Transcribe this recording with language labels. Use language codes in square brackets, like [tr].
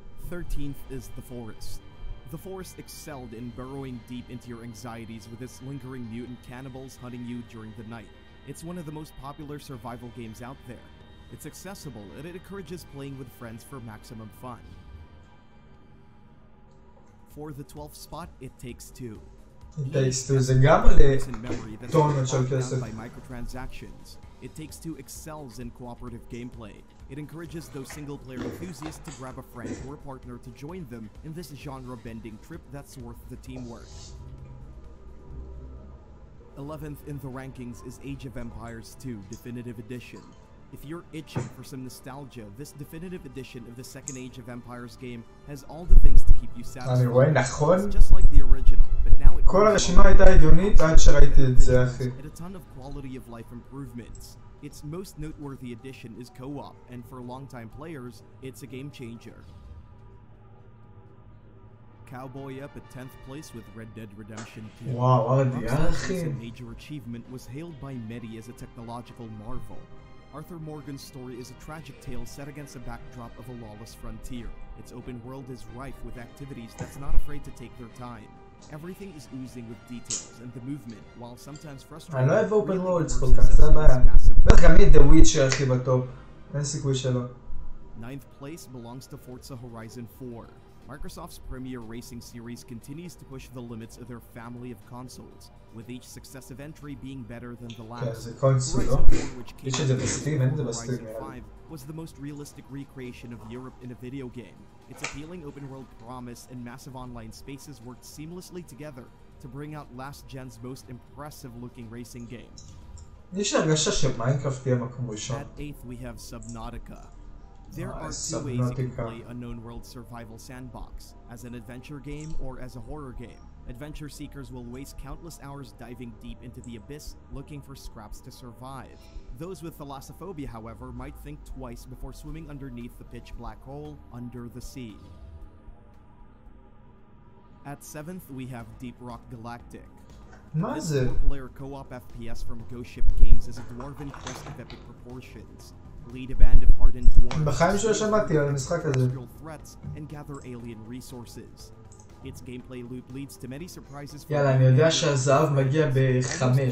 [en] 13th is The Forest. The Forest excelled in burrowing deep into your anxieties with its lingering mutant cannibals hunting you during the night. It's one of the most popular survival games out there. It's accessible and it encourages playing with friends for maximum fun. For the 12th spot, It Takes Two. [he] It Takes Two זה גם לטונות של כסף. [en] By microtransactions. It Takes Two excels in cooperative gameplay. It encourages those single-player enthusiasts to grab a friend or a partner to join them in this genre-bending trip that's worth the teamwork. 11th in the rankings is Age of Empires 2 Definitive Edition. If you're itching for some nostalgia, this definitive edition of the second Age of Empires game has all the things to keep you satisfied. It's just like the original, but now it [he] כל הרשימה הייתה הגיונית עד שראיתי את זה, אחי. [en] and a ton of quality of life improvements. Its most noteworthy addition is co-op, and for longtime players, it's a game changer. Cowboy up at 10th place with Red Dead Redemption 2. Wow, Rockstar's major achievement was hailed by many as a technological marvel. Arthur Morgan's story is a tragic tale set against a backdrop of a lawless frontier. Its open world is rife with activities that's not afraid to take their time. Everything is oozing with details and the movement, while sometimes frustrating. [he] אני לא אוהב אופן וורלד כל כך, זה הבעיה. בטח גם יהיה The Witcher הכי בטופ. אין סיכוי שלא. [en] Ninth place belongs to Forza Horizon 4. Microsoft's premier racing series continues to push the limits of their family of consoles, with each successive entry being better than the last. [he] זה קונסול, לא? יש את זה בסטים, אין את זה בסטים. [en] Was the most realistic recreation of Europe in a video game. Its appealing open-world promise and massive online spaces worked seamlessly together to bring out last gen's most impressive-looking racing game. [he] יש הרגשה שמיינקראפט תהיה מקום ראשון. [en] At 8th we have Subnautica. There are two ways you can play Unknown World Survival Sandbox, as an adventure game or as a horror game. Adventure seekers will waste countless hours diving deep into the abyss, looking for scraps to survive. Those with thalassophobia, however, might think twice before swimming underneath the pitch black hole under the sea. At 7th, we have Deep Rock Galactic. This four-player co-op FPS from Ghost Ship Games is a dwarven quest of epic proportions. Lead a band of hardened dwarves, industrial threats, and gather alien resources. Its gameplay loop leads to many surprises for [he] יאללה, אני יודע שהזהב מגיע ב-5.